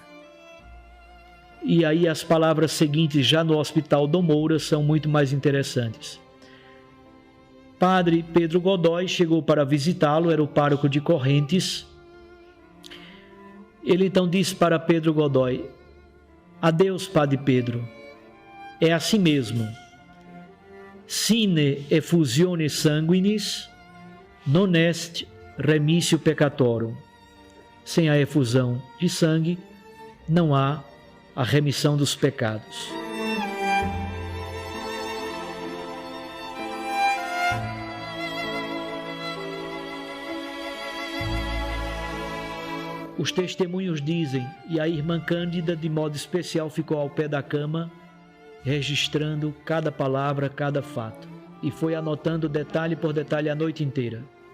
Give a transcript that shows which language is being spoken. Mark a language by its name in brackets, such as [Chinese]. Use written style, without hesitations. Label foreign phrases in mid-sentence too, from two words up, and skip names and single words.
[Portuguese] E aí as palavras seguintes, já no Hospital Dom Moura, são muito mais interessantes. Padre Pedro Godoy chegou para visitá-lo, era o pároco de Correntes. Ele então disse para Pedro Godoy: adeus, Padre Pedro, é assim mesmo. [Latin] Sine effusione sanguinis non est remissio peccatorum. [Portuguese] Sem a efusão de sangue não há a remissão dos pecados. Os testemunhos dizem, e a irmã Cândida, de modo especial, ficou ao pé da cama, registrando cada palavra, cada fato, e foi anotando detalhe por detalhe a noite inteira.